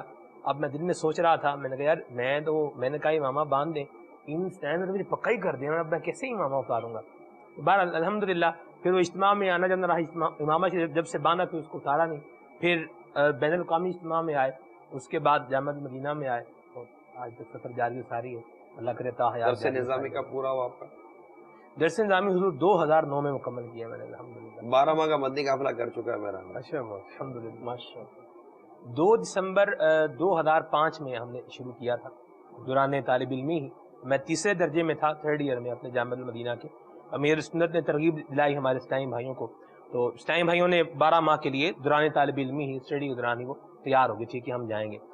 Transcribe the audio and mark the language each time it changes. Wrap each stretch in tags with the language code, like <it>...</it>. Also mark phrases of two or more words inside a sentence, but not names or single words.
<ur>اب میں دل میں سوچ رہا تھا، میں نے کہا یار میں نے کہا امامہ باندھ دیں، ان ٹائم میں تو مجھے پکا ہی کر دیا، اب میں کیسے امامہ اتاروں گا. بہرحال الحمدللہ پھر وہ اجتماع میں آنا جانا رہا. امامہ شریف جب سے باندھا پھر اس کو اتارا نہیں. پھر بین الاقوامی اجتماع میں آئے، اس کے بعد جامعہ مدینہ میں آئے، اور آج تک سفر جاری و ساری ہے. اللہ کرے تا حیات. درس نظامی کا پورا ہوا آپ کا؟ درس نظامی حضور 2009 میں مکمل کیا میں نے الحمدللہ. 12 ماہ کا مدنی قافلہ کر چکا ہے میرا. اچھا الحمدللہ ماشاءاللہ. 2 دسمبر 2005 میں ہم نے شروع کیا تھا دوران طالب علمی ہی. میں تیسرے درجے میں تھا،</ur> <en>3rd year</en> <ur>میں اپنے جامعہ المدینہ کے. امیر سنت نے ترغیب دلائی ہمارے اسٹائم بھائیوں کو، تو اسٹائم بھائیوں نے 12 ماہ کے لیے دوران طالب علمی ہی اسٹڈی کے دوران ہی وہ تیار ہو گئے تھے کہ ہم جائیں گے.</ur>